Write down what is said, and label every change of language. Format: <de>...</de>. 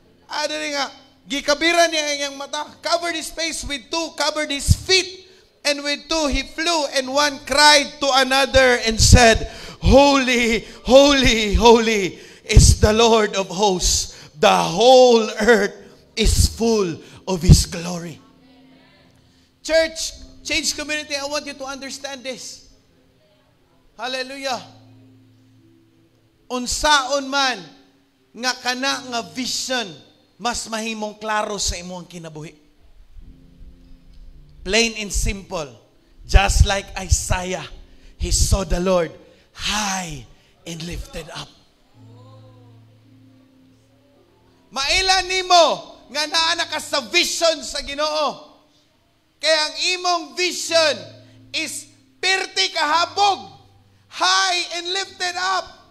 <ceb>Ano nga, gikabiran niya ang iyang mata,</ceb> <en>covered his face with 2, covered his feet, and with 2 he flew, and 1 cried to another and said, Holy, holy, holy is the Lord of hosts. The whole earth is full of His glory. Church, Change Community, I want you to understand this. Hallelujah.</en> <ceb>Unsaon man nga kana nga vision, mas mahimong klaro sa imong kinabuhi.</ceb> <en>Plain and simple. Just like Isaiah, he saw the Lord high and lifted up.</en> <ceb>Mailan nimo nga naa ka sa vision sa Ginoo. Kaya ang imong vision is pirti kahabog,</ceb> <en>high and lifted up.</en>